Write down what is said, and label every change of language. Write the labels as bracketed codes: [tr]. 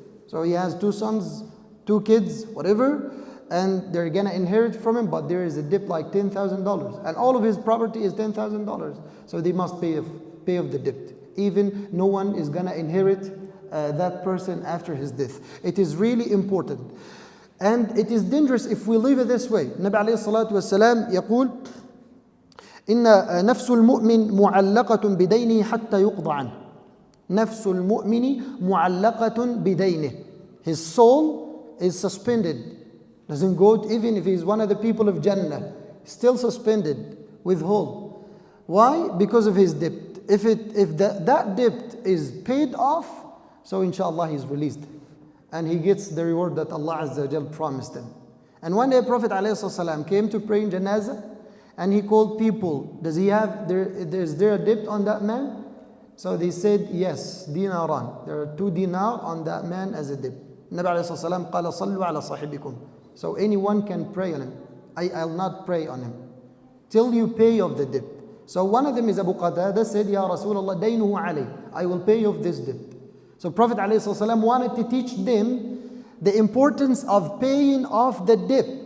[en] So he has 2 sons, 2 kids, whatever, and they're gonna inherit from him, but there is a debt like $10,000, and all of his property is $10,000. So they must pay off the debt. Even no one is gonna inherit that person after his death. It is really important. And it is dangerous if we leave it this way. [ar] Nabi alayhi salatu wasalam يقول إن نفس المؤمن معلقة بدينه حتى يقضى عنه. نفس المؤمن معلقة بدينه. [en] His soul is suspended. Doesn't go, even if he's one of the people of Jannah, still suspended, withhold. Why? Because of his debt. If that debt is paid off, so inshallah he's released. And he gets the reward that Allah Azza wa Jal promised him. And one day Prophet ﷺ came to pray in Janazah, and he called people. Is there a debt on that man? So they said, yes, dinaran. There are 2 dinar on that man as a debt. [ar] Nabi ﷺ قال صلوا على صاحبكم. [en] So anyone can pray on him. I'll not pray on him till you pay off the debt. So one of them is Abu Qatada, said, Ya Rasulullah, [ar] daynuhu alayh. [en] I will pay off this debt. So Prophet ﷺ wanted to teach them the importance of paying off the debt.